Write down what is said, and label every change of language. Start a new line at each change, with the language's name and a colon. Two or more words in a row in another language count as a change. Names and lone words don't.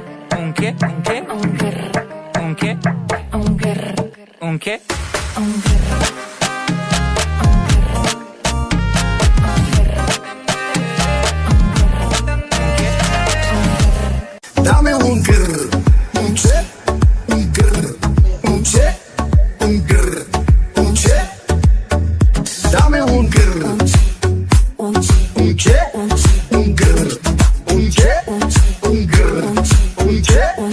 Spanish: ¿Un qué? ¿Un qué? Un grr. ¿Un qué? Un grr. ¿Un qué? Un grr. Dame un grr, un ce, un grr, un ce, un grr, un ce. Dame un grr, un ce, un grr, un ce, un grr, un ce.